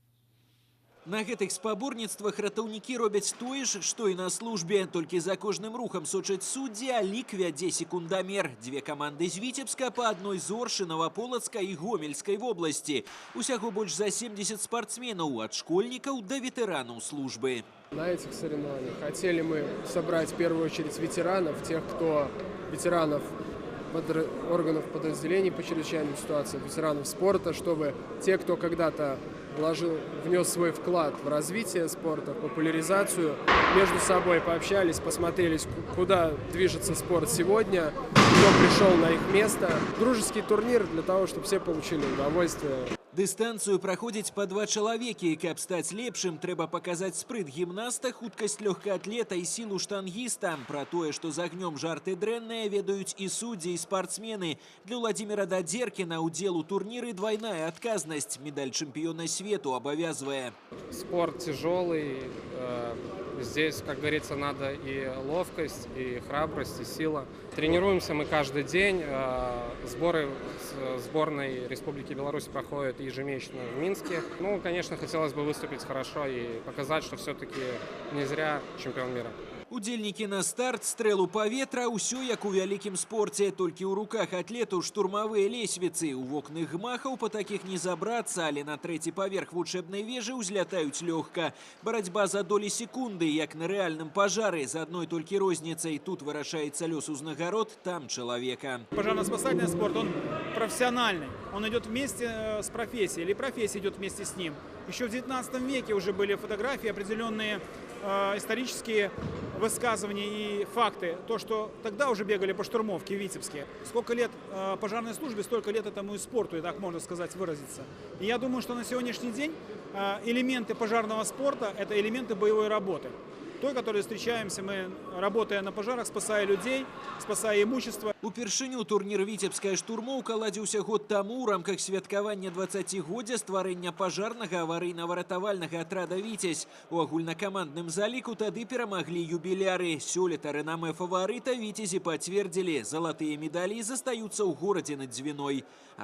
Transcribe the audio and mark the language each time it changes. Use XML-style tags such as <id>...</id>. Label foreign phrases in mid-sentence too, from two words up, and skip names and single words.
<be>На гэтых спаборніцтвах ратаўнікі робяць тое ж, што і на службе. Толькі за кожным рухам сочаць суддзі, а лік вядзе секундамер. Две каманды з Віцебска па адной з Оршы, Новаполацкай і Гомельскай вобласці. Усяго больш за 70 спортсменаў, ад школьнікаў да ветэранаў службы.</be> <ru>На этих соревнованиях хотели мы собрать в первую очередь ветеранов, ветеранов органов подразделений по чрезвычайным ситуациям, ветеранов спорта, чтобы те, кто когда-то внес свой вклад в развитие спорта, популяризацию, между собой пообщались, посмотрели, куда движется спорт сегодня, кто пришел на их место. Дружеский турнир для того, чтобы все получили удовольствие.</ru> <be>Дыстанцыю праходзіць па 2 чалавекі. Каб стаць лепшым, трэба паказаць спрыт гімнаста, хуткасць лёгкаатлета і сілу штангіста. Пра тое, што з агнём жарты дрэнныя, ведаюць і суддзі, і спартсмены. Для Владимира Дадзеркіна удзел у турніры двойная адказнасць. Медаль чэмпіёна свету абавязвае.</be> <ru>Спорт тяжелый. Здесь, как говорится, надо и ловкость, и храбрость, и сила. Тренируемся мы каждый день. Сборы сборной Республики Беларусь проходят ежемесячно в Минске. Ну, конечно, хотелось бы выступить хорошо и показать, что все-таки не зря чемпион мира.</ru> <be>Удзельнікі на старт, стрэл у паветра, усё як у вялікім спорце. Толькі ў руках атлетаў штурмавыя лесвіцы. У вокных гмахаў па такіх не забрацца, але на 3-й паверх вучэбнай вежы ўзлятаюць лёгка. Барацьба за долі секунды, як на рэальным пажары. З адной толькі розніцай. Тут вырашаецца лёс узнагарод, там чалавека.</be> <ru>Пожарно-спасательный спорт, он профессиональный. Он идет вместе с профессией, или профессия идет вместе с ним. Еще в 19 веке уже были фотографии, определенные исторические высказывания и факты. То, что тогда уже бегали по штурмовке в Витебске. Сколько лет пожарной службе, столько лет этому и спорту, и так можно сказать, выразиться. И я думаю, что на сегодняшний день элементы пожарного спорта – это элементы боевой работы. Той, которой встречаемся мы, работая на пожарах, спасая людей, спасая имущество.</ru> <be>Упершыню турнір «Віцебская штурмоўка» ладзіўся год таму ў рамках святкавання 20годдзя стварэння пажарнага аварыйна-выратавальнага атрада «Віцязь». У агульнакамандным заліку тады перамаглі юбіляры. Сёлета рэноме фаварыта «Віцязі» пацвердзілі. Залатыя медалі застаюцца ў горадзе над Дзвіной.</be>